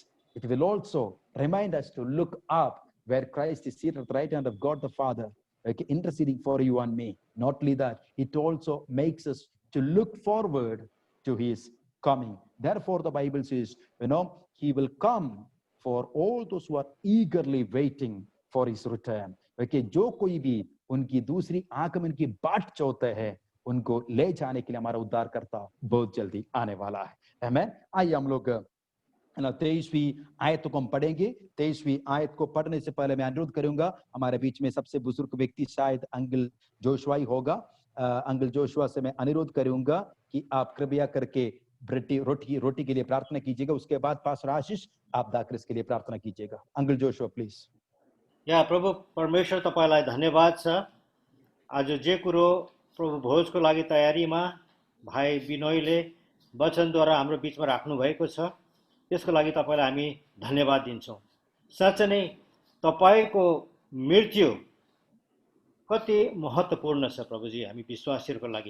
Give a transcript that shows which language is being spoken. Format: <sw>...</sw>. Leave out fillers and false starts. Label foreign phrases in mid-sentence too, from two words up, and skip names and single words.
<en>It will also remind us to look up where Christ is seated at the right hand of God the Father, okay, interceding for you and me. Not only that, it also makes us to look forward to his coming. Therefore, the Bible says, he will come for all those who are eagerly waiting for his return.</en> <hi>Okay, जो कोई भी उनकी दूसरी आगमन की बाट चाहते हैं, उनको ले जाने के लिए हमारा उद्धारकर्ता बहुत जल्दी आने वाला है. आमेन. आइए हम लोग 23वीं आयत को हम पढ़ेंगे. 23वीं आयत को पढ़ने से पहले मैं अनुरोध करूंगा, हमारे बीच में सबसे बुजुर्ग व्यक्ति शायद अंकल जोशुआ ही होगा. अंकल जोशुआ से मैं अनुरोध करूंगा कि आप कृपया करके रोटी के लिए प्रार्थना कीजिएगा. उसके बाद पास्टर आशीष आप दाक्रिस के लिए प्रार्थना कीजिएगा. अंकल जोशुआ प्लीज.</hi> <ne>या प्रभु परमेश्वर तपाईलाई धन्यवाद छ. आज जे कुरो प्रभु भोजको लागि तयारीमा भाइ बिनोयले वचनद्वारा हाम्रो बीचमा राख्नु भएको छ, त्यसको लागि तपाईलाई हामी धन्यवाद दिन्छौँ. साँच्चै नै तपाईको मृत्यु कति महत्त्वपूर्ण छ प्रभुजी हामी विश्वासीहरूको लागि.</ne>